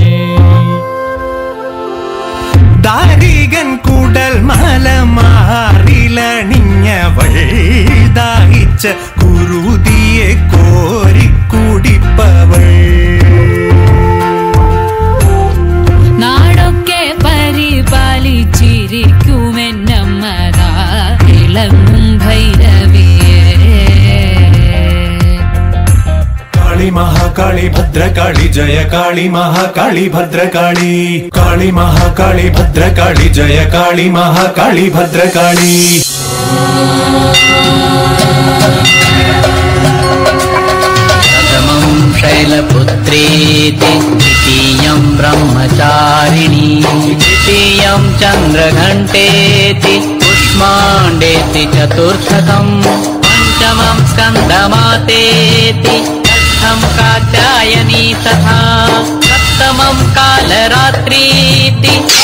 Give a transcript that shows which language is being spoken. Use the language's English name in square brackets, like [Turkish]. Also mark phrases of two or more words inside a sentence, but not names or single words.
[Malayalam] ദാരികൻ കൂടൽ മല മാറിലണിഞ്ഞവൾ ദാഹിച്ച കുരുതിയെ കോരിക്കുടിപ്പവൾ നാടൊക്കെ പരിപാലിച്ചിരിക്കുമെന്നമ്മതാ ഇളങ്ങും ഭൈരവിയേ [Sanskrit] काली महाकाली भद्रकाली जय काली महाकाली भद्रकाली काली महाकाली भद्रकाली जय काली महाकाली भद्रकाली प्रथमं शैलपुत्रेति द्वितीयं ब्रह्मचारिणी तृतीयं चन्द्रघण्टेति कुष्माण्डेति चतुर्थकं पञ्चमं स्कन्दमातेति कात्यायनी तथा सप्तमं कालरात्रीति